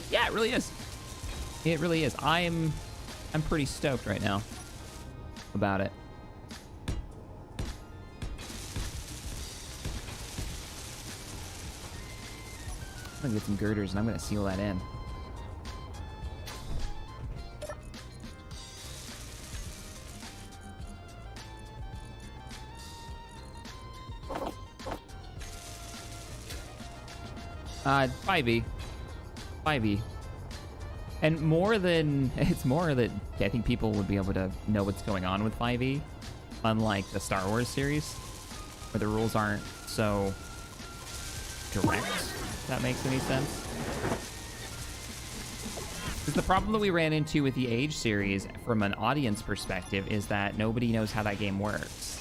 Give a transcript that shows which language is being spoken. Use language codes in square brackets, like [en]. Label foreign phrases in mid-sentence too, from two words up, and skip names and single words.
[en] Yeah, it really is. It really is. I'm pretty stoked right now about it. I'm gonna get some girders and I'm gonna seal that in. Uh, 5e. 5e. And more than... It's more that I think people would be able to know what's going on with 5e. Unlike the Star Wars series, where the rules aren't so direct, if that makes any sense. Because the problem that we ran into with the Age series, from an audience perspective, is that nobody knows how that game works.